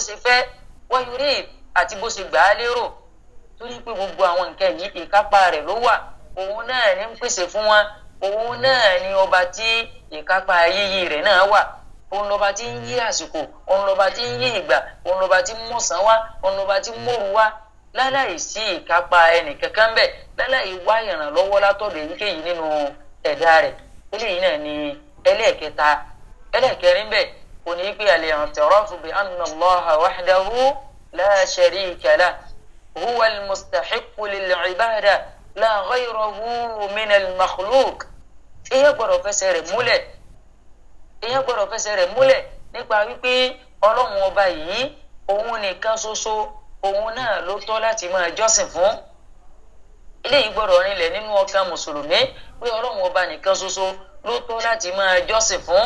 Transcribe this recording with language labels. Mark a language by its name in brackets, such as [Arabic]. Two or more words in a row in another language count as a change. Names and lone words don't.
[Yoruba] ṣe fẹ́ wa yurid àti bó ṣe gbà á lérò torí pé gbogbo àwọn nǹkan yìí ìkápá rẹ̀ ló wà òun náà ní ń pèsè fún wọn, òun náà ní ọba tí ìkápá yíyí rẹ̀ náà wà, òun lọ́ba tí ń yí àsìkò, òun lọ́ba tí ń yí ìgbà, òun lọ́ba tí ń mọ̀sán wá, òun lọ́ba tí ń mòru wá, láláì sí ìkápá ẹnì kankan bẹ́ẹ̀, láláì wá ìrànlọ́wọ́ látọ̀dọ̀ èyíkéyìí nínú ẹ̀dá rẹ̀. eléyìí náà ni ẹlẹ́ẹ̀kẹta. ẹlẹ́ẹ̀kẹrin bẹ́ẹ̀ kò ní pé [Arabic] الاعتراف بأن الله وحده لا شريك له هو المستحق للعبادة لا غيره من المخلوق. [Yoruba] èèyàn gbọ́dọ̀ fẹsẹ̀ rẹ̀ múlẹ̀ nípa wípé ọlọ́run ọba yìí òun nìkan ṣoṣo òun náà ló tọ́ láti máa jọ́sìn fún. eléyìí gbọ́dọ̀ rinlẹ̀ nínú ọkàn mùsùlùmí pé ọlọ́run ọba nìkan ṣoṣo ló tọ́ láti máa jọ́sìn fún.